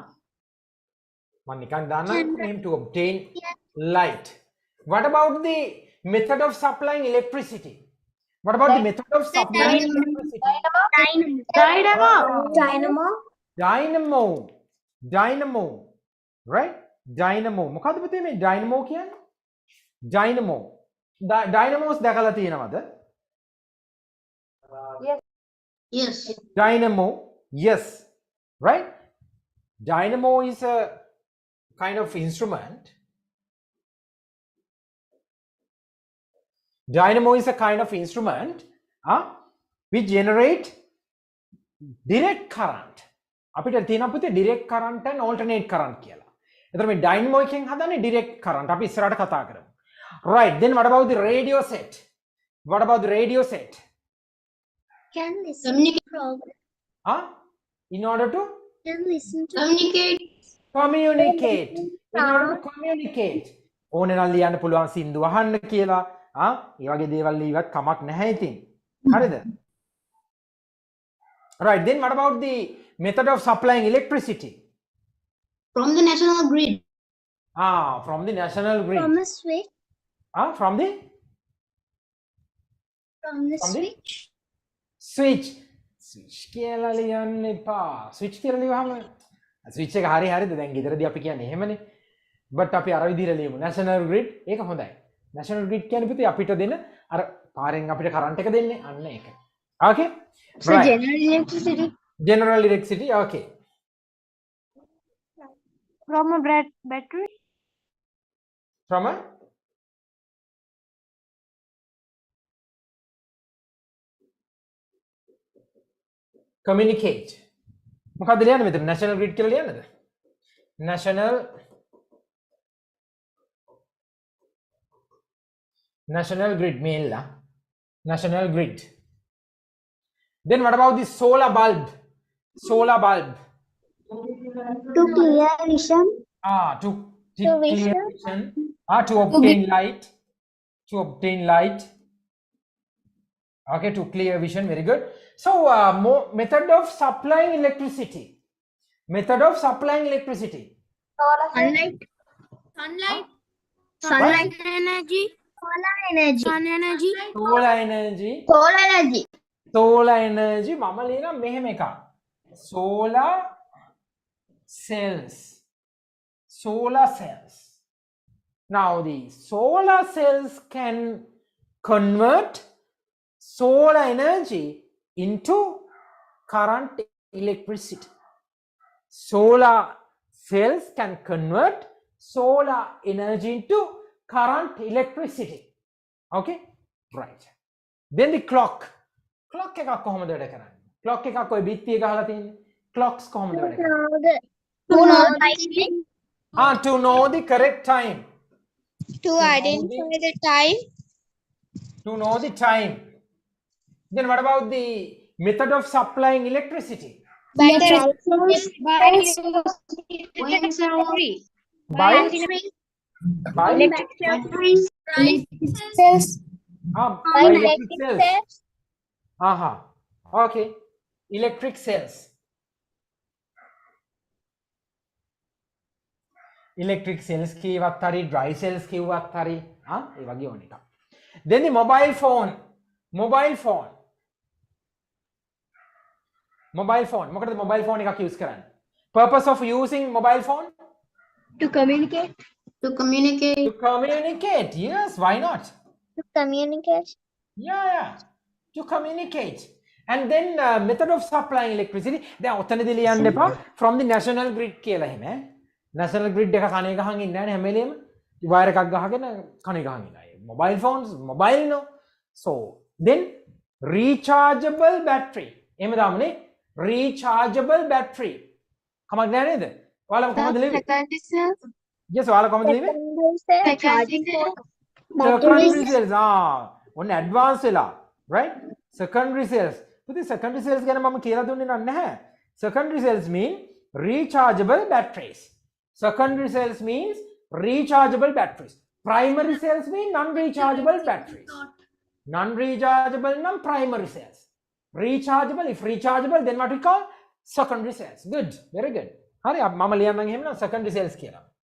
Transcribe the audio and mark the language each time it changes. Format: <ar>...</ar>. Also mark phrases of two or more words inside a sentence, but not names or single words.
<en>To obtain light. What about the method of supplying electricity? What about the method of supplying electricity? Dynamo. Right? Dynamo.</en> <si>මොකද්ද පුතේ මේ dynamo කියන්නේ? Dynamo. Dynamos දැකලා තියෙනවද?</si> <en>Yes. Dynamo. Yes. Right? Dynamo is a kind of instrument. Dynamo is a kind of instrument which generate direct current.</en> <si>අපිට තියෙනවා පුතේ</si> <en>direct current and alternate current</en> <si>කියලා. එතකොට මේ dynamo එකෙන් හදන්නේ</si> <en>direct current.</en> <si>අපි ඉස්සරහට කතා කරමු.</si> <en>Right, then what about the radio set? What about the radio set? Can listen. Communicate. In order to Can listen to communicate. communicate. In order to communicate.</en> <si>ඕනේ නම් ලියන්න පුළුවන් සින්දු අහන්න කියලා. ඒ වගේ දේවල් ලියවත් කමක් නැහැ ඉතින්. හරිද?</si> <en>Right, then what about the method of supplying electricity? From the national grid. From the national grid. From the switch. From the switch. switch. Switch</en> <si>කියලා ලියන්න එපා. switch කියලා ලියවහම switch එක හරියද දැන් ගෙදරදී අපි කියන්නේ එහෙමනේ. but අපි අර විදිහට ලියමු.</si> <en>national grid</en> <si>ඒක හොඳයි.</si> <en>national grid</en> <si>කියන්නේ පුතේ අපිට දෙන අර පාරෙන් අපිට කරන්ට් එක දෙන්නේ අන්න ඒක.</si> <en>okay? So right. general electricity. General electricity, okay. From a battery. From a communicate.</en> <si>මොකක්ද ලියන්නේ මෙතන</si> <en>national grid</en> <si>කියලා ලියන්නද?</si> <en>national grid</en> <si>මේල්ලා</si> <en>national grid. Then what about the solar bulb? Solar bulb. To clear vision. To clear vision. To obtain light. To obtain light. Okay, to clear vision. Very good. So, method of supplying electricity. Method of supplying electricity. Sunlight. Sunlight. Sunlight energy. Solar energy. Sun energy. Solar energy. Solar energy. Solar energy.</en> <si>මම ලියන මෙහෙම එකක්.</si> <en>Solar cells. Solar cells. Now the solar cells can convert solar energy into current electricity. Solar cells can convert solar energy into current electricity. Okay? Right. Then the clock.</en> <si>Clock එකක් කොහොමද වැඩ කරන්නේ? Clock එකක් ඔය බිත්තිය ගහලා තියෙන්නේ. Clocks කොහොමද වැඩ කරන්නේ?</si> <en>To know the correct time. To identify the time. To know the time. Then what about the method of supplying electricity? By electric cells. By electric cells. Okay. Electric cells. Electric cells</en> <si>කියවත් හරි</si> <en>dry cells</en> <si>කියවත් හරි ඒ වගේ ඕන එකක්.</si> <en>Then the mobile phone. Mobile phone. Mobile phone.</en> <si>මොකටද</si> <en>mobile phone</en> <si>එකක් use කරන්නේ?</si> <en>Purpose of using mobile phone? To communicate. To communicate. To communicate. Yes, why not? To communicate. Yeah. To communicate. And then method of supplying electricity.</en> <si>දැන් ඔතනදී ලියන්න එපා</si> <en>from the national grid</en> <si>කියලා එහෙම.</si> <en>national grid</en> <si>එක කණේ ගහන් ඉන්නේ නැහැ හැම වෙලේම. wire එකක් ගහගෙන කණේ ගහන් ඉන්නවා.</si> <en>Mobile phones, mobile no. So, then rechargeable battery.</en> <si>එහෙම දාමුනේ</si> <en>rechargeable battery.</en> <si>කමක් නැහැ නේද? ඔයාලා කොහොමද ලියන්නේ?</si> <en>Secondary cells. Yes,</en> <si>ඔයාලා කොහොමද ලියන්නේ?</si> <en>Charging cells. Secondary cells.</en> <si>ඔන්න advance වෙලා.</si> <en>Right? Secondary cells.</en> <si>පුතේ</si> <en>secondary cells</en> <si>ගැන මම කියලා දුන්නේ නැහැ.</si> <en>Secondary cells mean rechargeable batteries. Secondary cells means rechargeable batteries. Primary cells mean non-rechargeable batteries. Non-rechargeable, non-primary cells. Rechargeable, if rechargeable, then what we call secondary cells. Good, very good.</en> <si>හරි, මම ලියන්නම් එහෙම</si> <en>secondary cells</en> <si>කියලා.</si>